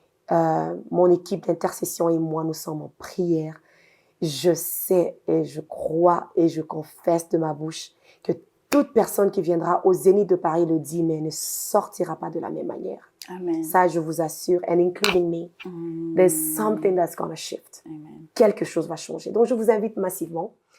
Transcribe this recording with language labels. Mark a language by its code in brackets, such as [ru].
[fr] Mon équipe d'intercession et moi, nous sommes en prière. Je sais et je crois et je confesse de ma bouche que toute personne qui viendra au Zénith de Paris le 10 mai ne sortira pas de la même manière. Amen. Ça, je vous assure, [en] and including me, there's something that's going to shift. [fr] Amen. Quelque chose va changer. Donc, je vous invite massivement.